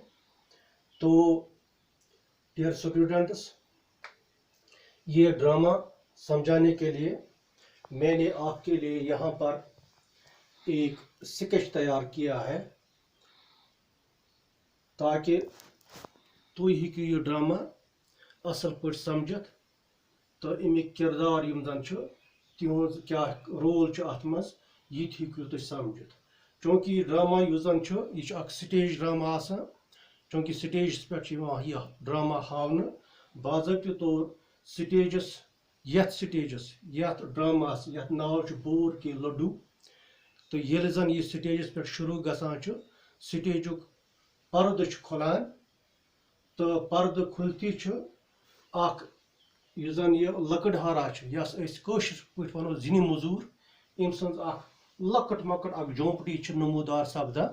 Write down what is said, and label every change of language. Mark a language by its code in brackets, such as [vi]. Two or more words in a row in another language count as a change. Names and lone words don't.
[ks] تو [en] dear students, [ur] یہ ڈرامہ سمجھانے کے لیے میں نے آپ کے لیے یہاں پر ایک سکیچ تیار کیا ہے [ks] تاکہ تُہۍ ہیٚکِو یہ ڈرامہ اصل پٲٹھۍ سمجھتھ تو امیک کردار یم زن چھُ تہنٛز کیا رول چھُ اتھ منٛز یہ تہِ ہیٚکِو تُہۍ سمجھتھ۔ چونکہ یہ ڈرامہ یُس زن چھُ یہ چھُ اکھ سٹیج ڈرامہ آسان، چونکہ سٹیجس پٮ۪ٹھ چھُ یِوان یہ ڈرامہ ہاونہٕ باضٲبطہٕ طور یتھ ڈراماہس یتھ ناو چھُ بور کے لڈو۔ تو ییٚلہِ زن یہ سٹیجس پٮ۪ٹھ شروع گژھان چھُ، سٹیجُک پردٕ چھُ کھُلان تہٕ پردٕ کھُلتھی چھُ اکھ یُس زن یہ لکڑہارا چھُ، یس أسۍ کٲشِر پٲٹھۍ ونو زِنہِ موٚزوٗر، أمۍ سٕنٛز اکھ لۄکٕٹ مۄکٕٹ اکھ جھونپڑی چھِ نموٗدار سپدان۔